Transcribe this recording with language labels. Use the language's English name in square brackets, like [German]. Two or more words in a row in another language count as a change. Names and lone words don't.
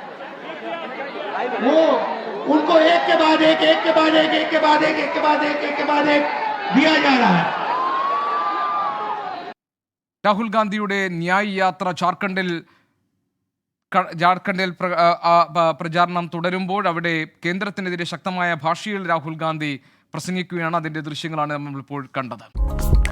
[Hindi] वो उनको एक के बाद एक दिया जा रहा है. [Malayalam] രാഹുൽ ഗാന്ധിയുടെ ന്യായ് യാത്ര ജാർഖണ്ഡിൽ പ്രചാരണം തുടരുമ്പോൾ അവിടെ കേന്ദ്രത്തിനെതിരെ ശക്തമായ ഭാഷയിൽ രാഹുൽ ഗാന്ധി പ്രസംഗിക്കുകയാണ്. അതിന്റെ ദൃശ്യങ്ങളാണ് നമ്മളിപ്പോൾ കണ്ടത്.